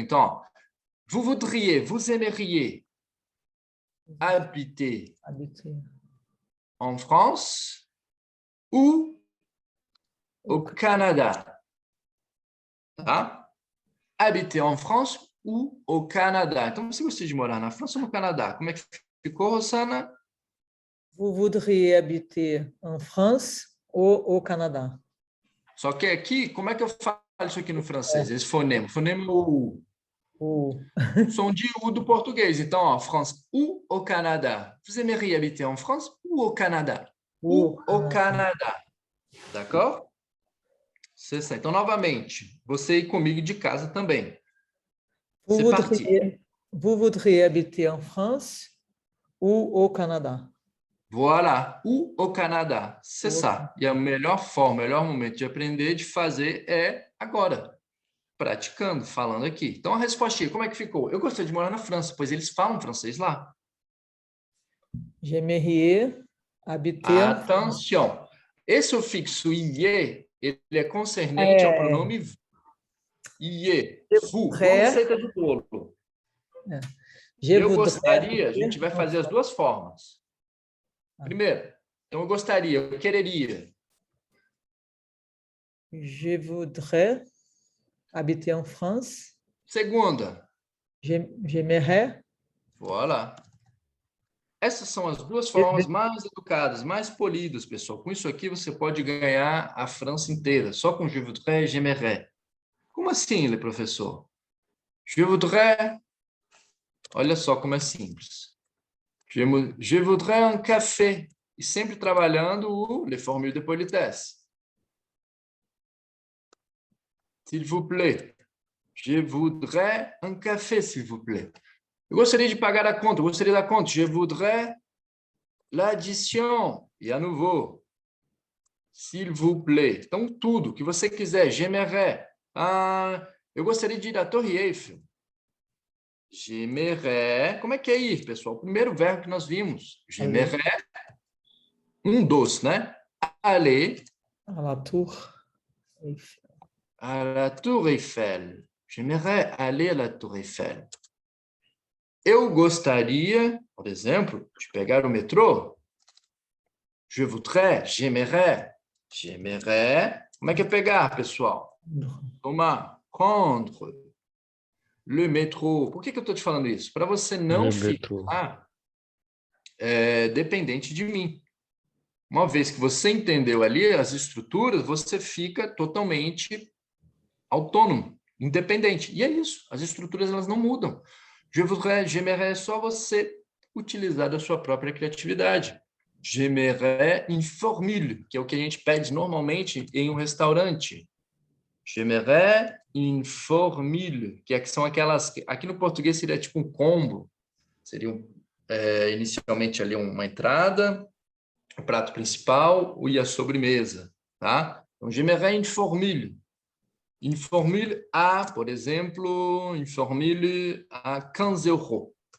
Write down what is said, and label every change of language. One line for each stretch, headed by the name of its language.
French: Então, ó, vous voudriez, vous aimeriez habiter en France ou au Canada. Tá? Habiter en France ou au Canada.
Portuguese: Então, você gostaria de morar na França ou no Canadá? Como é que ficou, Rossana?
French: Vous voudriez habiter en France ou au Canada?
Portuguese: Só que aqui, como é que eu falo isso aqui no francês? Esse fonema. Fonema U. Som de U do português. Então, ó,
French: France ou au Canada. Vous aimeriez habiter en France ou au Canada? Ou au Canada. D'accord?
Portuguese: Então, novamente, você ir comigo de casa também.
French: Vous voudriez habiter en France ou au Canada? Voilà, ou au Canada. Cessar.
Portuguese: E a melhor forma, o melhor momento de aprender, de fazer é agora. Praticando, falando aqui. Então, a resposta, como é que ficou? Eu gostaria de morar na França, pois eles falam francês lá.
French: J'aimerais habiter.
Portuguese: Atenção. Esse sufixo ier, ele é concernente ao pronome ier. Vous, receita de bolo. Eu gostaria, a gente vai fazer as duas formas. Primeiro, então eu gostaria, eu quereria.
French: Je voudrais habiter en France.
Portuguese: Segunda.
French: J'aimerais Voilà.
Portuguese: Essas são as duas formas mais educadas, mais polidas, pessoal. Com isso aqui, você pode ganhar a França inteira, só com
French: je voudrais, j'aimerais.
Portuguese: Como assim, professor?
French: Je voudrais...
Portuguese: Olha só como é simples.
French: Je voudrais un café.
Portuguese: E sempre trabalhando
French: les formules de politesse. S'il vous plaît. Je voudrais un café, s'il vous plaît.
Portuguese: Eu gostaria de pagar a conta, eu gostaria da conta.
French: Je voudrais l'addition.
Portuguese: E
French: à nouveau. S'il vous plaît.
Portuguese: Então, tudo que você quiser.
French: J'aimerais.
Portuguese: Eu gostaria de ir à Torre Eiffel.
French: J'aimerais.
Portuguese: Como é que é ir, pessoal? O primeiro verbo que nós vimos.
French: J'aimerais.
Portuguese: Um dos, né? Aller.
French: À la tour Eiffel. À la Tour Eiffel. J'aimerais aller à la Tour Eiffel.
Portuguese: Eu gostaria, por exemplo, de pegar o metrô.
French: Je voudrais, j'aimerais. J'aimerais.
Portuguese: Como é que é pegar, pessoal? Tomar, prendre.
French: Le métro.
Portuguese: Por que eu estou te falando isso? Para você não ficar dependente de mim. Uma vez que você entendeu ali as estruturas, você fica totalmente autônomo, independente. E é isso. As estruturas elas não mudam.
French: Je voudrais, j'aimerais,
Portuguese: é só você utilizar a sua própria criatividade.
French: J'aimerais une formule,
Portuguese: que é o que a gente pede normalmente em um restaurante.
French: J'aimerais une formule,
Portuguese: que são aquelas... Aqui no português seria tipo um combo. Seria inicialmente ali uma entrada, o prato principal e a sobremesa. Tá?
French: Então, j'aimerais une formule. Une formule a,
Portuguese: por exemplo,
French: une formule a 15 euros.